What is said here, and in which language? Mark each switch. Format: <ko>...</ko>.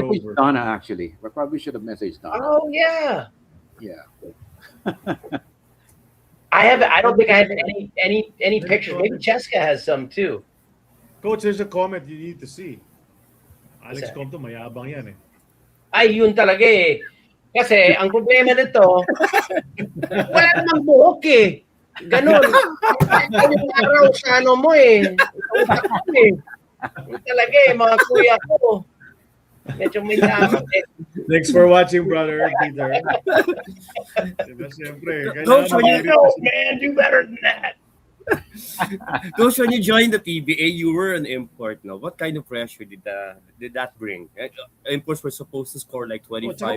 <en>messaged over. Donna actually. I probably should have messaged Donna. Oh yeah. Yeah. I don't think I have any pictures. Maybe Cheska has some too. Coach, there's a comment you need to see. Alex that?</en> <tl>Compton, mayabang yan eh. Ay, yun talaga eh. Kasi ang problema nito, wala namang buhok eh. Ganon. Yung araw sa ano mo eh. Sa utak mo eh. Yun talaga eh, mga kuya ko. Medyo may tama eh.</tl> <en>Thanks for watching, brother Peter.</en> <tl>Diba, siyempre,</tl> <en>Coach, when you No, man, do better than that. Coach, when you joined the PBA, you were an import. No, what kind of pressure did that bring? Imports were supposed to score like 25</en>